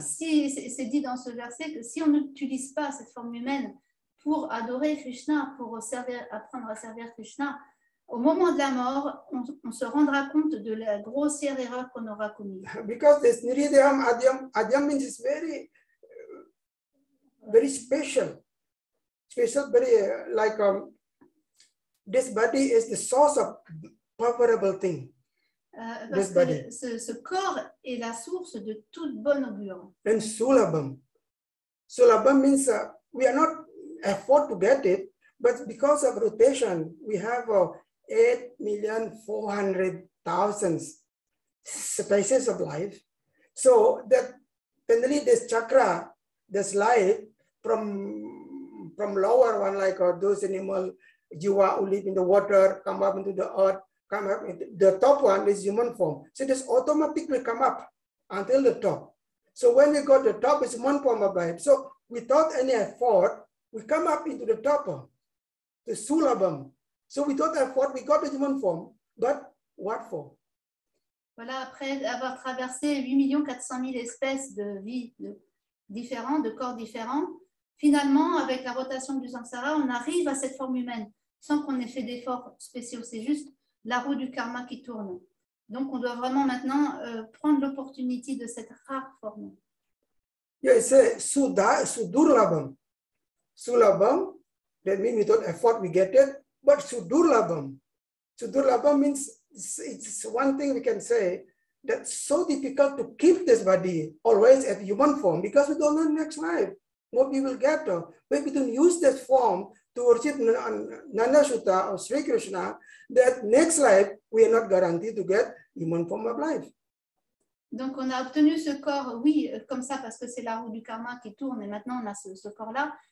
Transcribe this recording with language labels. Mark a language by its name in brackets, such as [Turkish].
[French] si, c'est dit dans ce verset que si on n'utilise pas cette forme humaine pour adorer Krishna, pour apprendre à servir Krishna, au moment de la mort, on se rendra compte de la grossière erreur qu'on aura commise. [English] Because this Niridhyam Adyam means it's very, very special, very like this body is the source of favorable thing. [French] Parce que ce corps est la source de toute bonne augure. [English] And Sulabham. Sulabham means we are not afford to get it, but because of rotation, we have 8,400,000 species of life. So that generally this chakra, this life from lower one, like those animal jiva who live in the water, come up into the earth, come up. The top one is human form. So this automatically come up until the top. So when we got the top, it's one form of life. So without any effort, we come up into the top, the Sulabham. So without effort, we got the human form. But what for? [French] Voilà, après avoir traversé 8,400,000 espèces de vie différentes, de corps différents, finalement, avec la rotation du samsara, on arrive à cette forme humaine, sans qu'on ait fait d'efforts spéciaux. C'est juste la roue du karma qui tourne. Donc, on doit vraiment maintenant prendre l'opportunité de cette rare forme. Yeah, c'est Sudurlabham. [English] Sulabham, that means without effort we get it, but Sudurlabham. Sudurlabham means it's one thing we can say that's so difficult to keep this body always at human form because we don't know next life what we will get. But we don't use this form to worship Nanda Sutta or Sri Krishna, that next life we are not guaranteed to get human form of life. [French] Donc, on a obtenu ce corps, oui, comme ça, parce que c'est la roue du karma qui tourne et maintenant on a ce corps-là.